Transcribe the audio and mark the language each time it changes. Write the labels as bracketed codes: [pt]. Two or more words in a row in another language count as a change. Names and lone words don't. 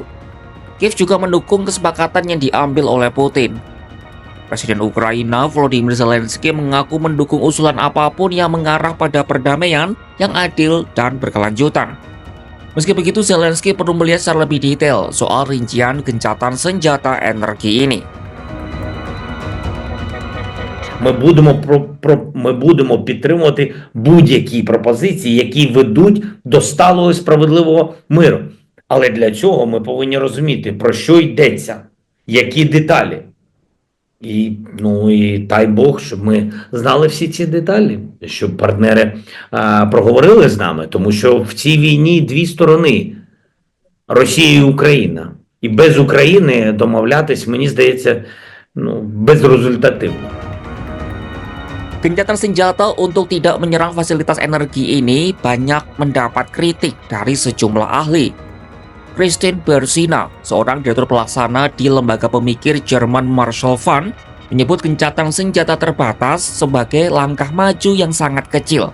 [id] Kiev juga mendukung kesepakatan yang diambil oleh Putin. Presiden Ukraina Volodymyr Zelensky mengaku mendukung usulan apapun yang mengarah pada perdamaian yang adil dan berkelanjutan. Meski begitu, Zelensky perlu melihat secara lebih detail soal rincian gencatan senjata energi ini. [uk] Ми будемо підтримувати будь-які пропозиції, які ведуть до сталого і справедливого миру. Але для цього ми повинні розуміти, про що йдеться. які деталі. І дай Бог, щоб ми знали всі ці деталі, щоб партнери проговорили з нами, тому що в цій війні дві сторони – Росія і Україна. І без України домовлятись, мені здається, безрезультативно. [id] Gencatan senjata untuk tidak menyerang fasilitas energi ini banyak mendapat kritik dari sejumlah ahli. Christine Bersina, seorang direktur pelaksana di lembaga pemikir German Marshall Fund, menyebut gencatan senjata terbatas sebagai langkah maju yang sangat kecil.